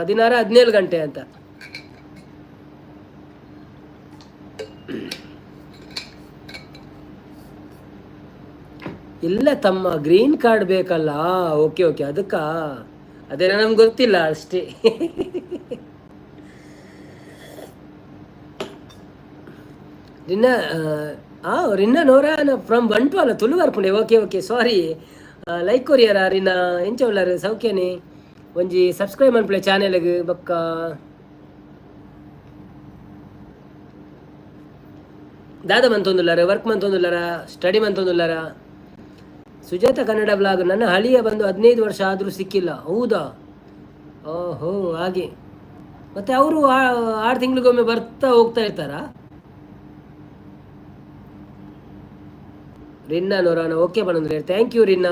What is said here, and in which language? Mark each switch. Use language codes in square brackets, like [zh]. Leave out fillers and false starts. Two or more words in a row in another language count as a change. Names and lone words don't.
[kn] 16, 17 ಗಂಟೆ ಅಂತ. ಇಲ್ಲ ತಮ್ಮ, [en] green card [kn] ಬೇಕಲ್ಲ. [en] Okay okay, [kn] ಅದಕ್ಕಾ? ಅದೇ ನಮ್ಗೆ ಗೊತ್ತಿಲ್ಲ ಅಷ್ಟೇ. [tcy] ರಿನ್ನಾ ರಿನ್ನಾ ನೋರಾನ ಫ್ರಮ್ ಬಂಟ್ವಾಳ ತುಳು ಬರ್ಪುಂಡೆ. [en] Okay okay, sorry. [tcy] ಲೈಕ್ ಕೊರಿಯರ ರಿನ್ನಾ, ಎಂಚ ಉಳ್ಳಾರು? ಸೌಖ್ಯನೇ? ಒಂಜಿ ಸಬ್ಸ್ಕ್ರೈಬ್ ಮನ್ಪುಲೆ ಚಾನೆಲ್ಗೆ ಬೊಕ್ಕ. ದಾದ ಮಂತೊಂದುಲ್ಲಾರ, ವರ್ಕ್ ಮಂತೊಂದುಲ್ಲಾರ, ಸ್ಟಡಿ ಮಂತೊಂದುಲ್ಲಾರ. [kn] ಸುಜಾತ ಕನ್ನಡ ಬ್ಲಾಗ್. ನನ್ನ ಹಳಿಯ ಬಂದು 15 ವರ್ಷ ಆದರೂ ಸಿಕ್ಕಿಲ್ಲ. ಹೌದಾ? ಓಹೋ, ಹಾಗೆ. ಮತ್ತೆ ಅವರು 6 ತಿಂಗಳಿಗೊಮ್ಮೆ ಬರ್ತಾ ಹೋಗ್ತಾ ಇರ್ತಾರಾ? ರಿನ್ನಾ ನೊರಾನ, ಓಕೆ ಬಂದ್ರೆ. [en] thank you [kn] ರಿನ್ನಾ.